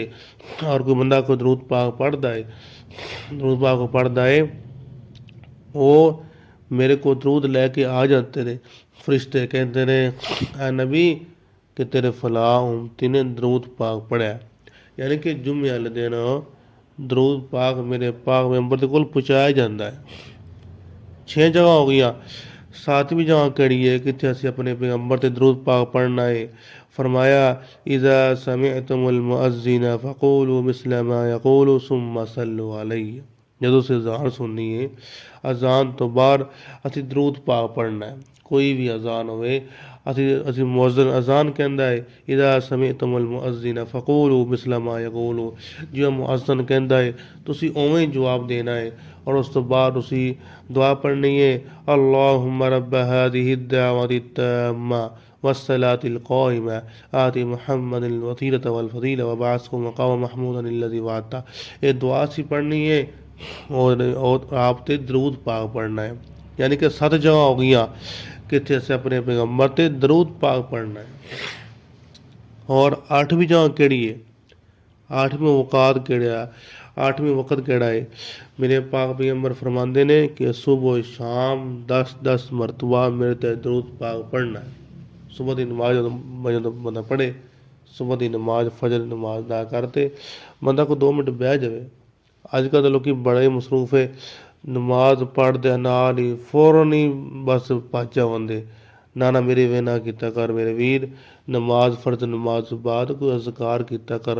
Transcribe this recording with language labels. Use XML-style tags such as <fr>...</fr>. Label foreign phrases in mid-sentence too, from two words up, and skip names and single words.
<pa>ਔਰ ਕੋਈ ਬੰਦਾ ਕੋਈ ਦਰੂਦ ਪਾਕ ਪੜ੍ਹਦਾ ਹੈ, ਦਰੂਦ ਪਾਕ ਪੜ੍ਹਦਾ ਹੈ, ਉਹ ਮੇਰੇ ਕੋਲ ਦਰੂਦ ਲੈ ਕੇ ਆ ਜਾਂਦੇ ਨੇ ਫਰਿਸ਼ਤੇ, ਕਹਿੰਦੇ ਨੇ ਐ ਨਬੀ ਕਿ ਤੇਰੇ ਫਲਾਹ ਉਮਤੀ ਨੇ ਦਰੂਦ ਪਾਕ ਪੜ੍ਹਿਆ। ਯਾਨੀ ਕਿ ਜੁਮੇ ਵਾਲੇ ਦਿਨ ਦਰੂਦ ਪਾਕ ਮੇਰੇ ਪਾਕ ਮੈਂਬਰ ਦੇ ਕੋਲ ਪਹੁੰਚਾਇਆ ਜਾਂਦਾ ਹੈ। 6 ਜਗ੍ਹਾ ਹੋ ਗਈਆਂ। 7ਵੀਂ ਜਗ੍ਹਾ ਕਿਹੜੀ ਹੈ ਕਿੱਥੇ ਅਸੀਂ ਆਪਣੇ ਪੈਗੰਬਰ ਤੇ ਦਰੂਦ ਪਾਕ ਪੜ੍ਹਨਾ ਹੈ?</pa> <ar>फरमाया إذا سمعتم المؤذن فقولوا مثل ما يقول ثم صلوا عليه.</ar> <pa>ਜਦੋਂ ਅਸੀਂ ਅਜ਼ਾਨ ਸੁਣਨੀ ਹੈ, ਅਜ਼ਾਨ ਤੋਂ ਬਾਅਦ ਅਸੀਂ ਦਰੂਦ ਪਾਕ ਪੜ੍ਹਨਾ ਹੈ। ਕੋਈ ਵੀ ਅਜ਼ਾਨ ਹੋਵੇ, ਅਸੀਂ ਮੁਅੱਜ਼ਿਨ ਅਜ਼ਾਨ ਕਹਿੰਦਾ ਹੈ</pa> <ar>إذا سمعتم المؤذن فقولوا مثل ما يقول,</ar> <pa>ਜਿਵੇਂ ਮੁਅੱਜ਼ਿਨ ਕਹਿੰਦਾ ਹੈ ਤੁਸੀਂ ਉਵੇਂ ਹੀ ਜਵਾਬ ਦੇਣਾ ਹੈ। ਔਰ ਉਸ ਤੋਂ ਬਾਅਦ ਤੁਸੀਂ ਦੁਆ ਪੜ੍ਹਨੀ ਹੈ</pa> <ar>اللهم رب هذه الدعوة التامة والصلاة القائمة آت محمد الوسيلة والفضيلة وبعثه مقام محمودا الذي وعدته।</ar> <pa>ਯੇ ਦੁਆ ਸੀ ਪੜ੍ਹਨੀ ਹੈ ਔਰ ਆਪ ਤੇ ਦਰੂਦ ਪਾਕ ਪੜ੍ਹਨਾ ਹੈ। ਯਾਨੀ ਕਿ 7 ਜਗ੍ਹਾ ਹੋ ਗਈ ਕਿਤਨੇ ਅਸੀਂ ਆਪਣੇ ਪੈਗੰਬਰ ਤੇ ਦਰੂਦ ਪਾਕ ਪੜ੍ਹਨਾ ਹੈ। ਔਰ 8ਵੀਂ ਜਗ੍ਹਾ ਕਿਹੜੀ ਹੈ? 8ਵੀਂ ਵਕਤ ਕਿਹੜਾ ਹੈ? 8ਵੀਂ ਵਕਤ ਕਿਹੜਾ ਹੈ? ਮੇਰੇ ਪਾਕ ਪੈਗੰਬਰ ਫਰਮਾਤੇ ਨੇ ਕਿ ਸੁਬਹ ਸ਼ਾਮ 10-10 ਮਰਤਬਾ ਮੇਰੇ ਤੇ ਦਰੂਦ ਪਾਕ ਪੜ੍ਹਨਾ ਹੈ। ਸੁਬਹ ਦੀ ਨਮਾਜ਼ ਜਦੋਂ ਬੰਦਾ ਪੜ੍ਹੇ, ਸੁਬਹ ਦੀ ਨਮਾਜ਼ ਫਜਰ ਦੀ ਨਮਾਜ਼ ਅਦਾ ਕਰਤੇ ਬੰਦਾ ਕੋਈ 2 ਮਿੰਟ ਬਹਿ ਜਾਵੇ। ਅੱਜ ਕੱਲ੍ਹ ਦੇ ਲੋਕ ਬੜੇ ਮਸਰੂਫ ਹੈ, ਨਮਾਜ਼ ਪੜ੍ਹਦੇ ਨਾਲ ਹੀ ਫੌਰਨ ਹੀ ਬਸ ਭੱਜ ਆਉਂਦੇ। ਨਾ ਮੇਰੇ ਵੇ ਨਾ ਕੀਤਾ ਕਰ ਮੇਰੇ ਵੀਰ, ਨਮਾਜ਼ ਫਰਜ਼ ਨਮਾਜ਼ ਤੋਂ ਬਾਅਦ ਕੋਈ ਅਜ਼ਕਾਰ ਕੀਤਾ ਕਰ।</pa>